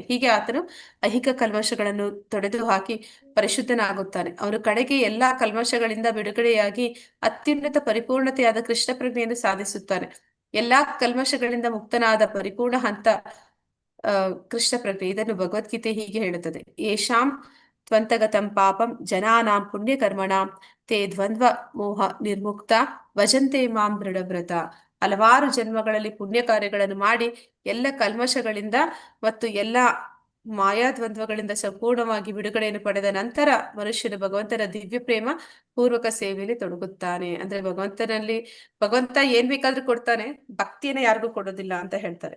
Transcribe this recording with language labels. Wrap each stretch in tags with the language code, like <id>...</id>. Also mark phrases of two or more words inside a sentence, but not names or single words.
<kn>ಹೀಗೆ ಆತನು ಐಹಿಕ ಕಲ್ಮಶಗಳನ್ನು ತೊಡೆದು ಹಾಕಿ ಪರಿಶುದ್ಧನಾಗುತ್ತಾನೆ. ಅವನು ಕಡೆಗೆ ಎಲ್ಲಾ ಕಲ್ಮಶಗಳಿಂದ ಬಿಡುಗಡೆಯಾಗಿ ಅತ್ಯುನ್ನತ ಪರಿಪೂರ್ಣತೆಯಾದ ಕೃಷ್ಣ ಪ್ರಜ್ಞೆಯನ್ನು ಸಾಧಿಸುತ್ತಾನೆ. ಎಲ್ಲಾ ಕಲ್ಮಶಗಳಿಂದ ಮುಕ್ತನಾದ ಪರಿಪೂರ್ಣ ಹಂತ ಕೃಷ್ಣ ಪ್ರಜ್ಞೆ. ಇದನ್ನು ಭಗವದ್ಗೀತೆ ಹೀಗೆ ಹೇಳುತ್ತದೆ,</kn> <sa>ಯೇಷಾಂ ತ್ವಂತಗತಂ ಪಾಪಂ ಜನಾನಾಂ ಪುಣ್ಯಕರ್ಮಣಾಂ ತೇ ದ್ವಂದ್ವ ಮೋಹ ನಿರ್ಮುಕ್ತ ಭಜಂತೆ ಮಾಂ ದೃಢವ್ರತ.</sa> <kn>ಹಲವಾರು ಜನ್ಮಗಳಲ್ಲಿ ಪುಣ್ಯ ಕಾರ್ಯಗಳನ್ನು ಮಾಡಿ ಎಲ್ಲ ಕಲ್ಮಶಗಳಿಂದ ಮತ್ತು ಎಲ್ಲ ಮಾಯಾದ್ವಂದ್ವಗಳಿಂದ ಸಂಪೂರ್ಣವಾಗಿ ಬಿಡುಗಡೆಯನ್ನು ಪಡೆದ ನಂತರ ಮನುಷ್ಯನು ಭಗವಂತನ ದಿವ್ಯ ಪ್ರೇಮ ಪೂರ್ವಕ ಸೇವೆಯಲ್ಲಿ ತೊಡಗುತ್ತಾನೆ. ಅಂದ್ರೆ ಭಗವಂತ ಏನ್ ಬೇಕಾದ್ರೂ ಕೊಡ್ತಾನೆ, ಭಕ್ತಿಯನ್ನ ಯಾರಿಗೂ ಕೊಡೋದಿಲ್ಲ ಅಂತ ಹೇಳ್ತಾರೆ.</kn>